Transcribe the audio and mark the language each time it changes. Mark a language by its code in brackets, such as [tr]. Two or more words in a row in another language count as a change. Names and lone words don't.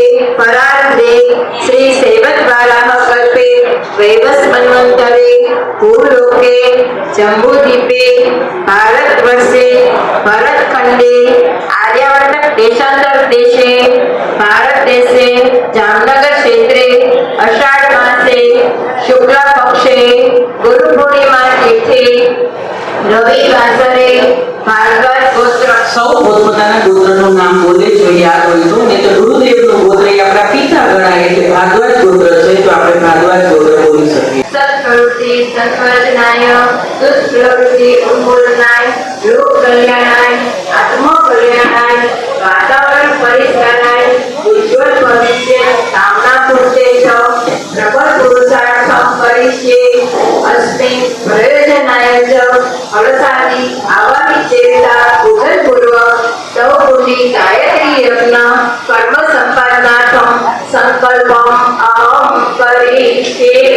[sa] परार्धे श्री सेवद्वाराः कल्पे वैवस्वन्वन्तरे भूलोके जम्बूद्वीपे भारतवर्षे भरतखण्डे आर्यावर्त देशांतर देशे भारत देशे जामनगर क्षेत्रे अषाढ़ मासे शुक्ल पक्षे गुरु पूर्णिमा तिथि रविवासरे भार्गव गोत्र [gu] सौ પોતપોતાના ગોત્રનું નામ બોલે જો યાદ હોય તો ને તો ગુરુદેવનું ગોત્ર એ આપણા પિતા ગણાય એટલે ભારદ્વાજ ગોત્ર છે તો આપણે ભારદ્વાજ ગોત્ર બોલી શકીએ. [sa] સત્પ્રવૃત્તિ સંસ્વર્ધનાય દુષ્પ્રવૃત્તિ ઉન્મૂલનાય લોક કલ્યાણાય આત્મ કલ્યાણાય વાતાવરણ પરિષ્કારાય ઉજ્જવલ ભવિષ્ય કામના પૂર્તે ચ પ્રબળ પુરુષાર્થમ કરિષ્યે અસ્મિ પ્રયોજનાય ચ ફલસાદિ આવાહી ચેતા પૂજનપૂર્વક સૌ પુની ગાયત્રી યજ્ઞ કર્મ સંપાદનાર્થમ સંકલ્પમ અહમ કરિષ્યે.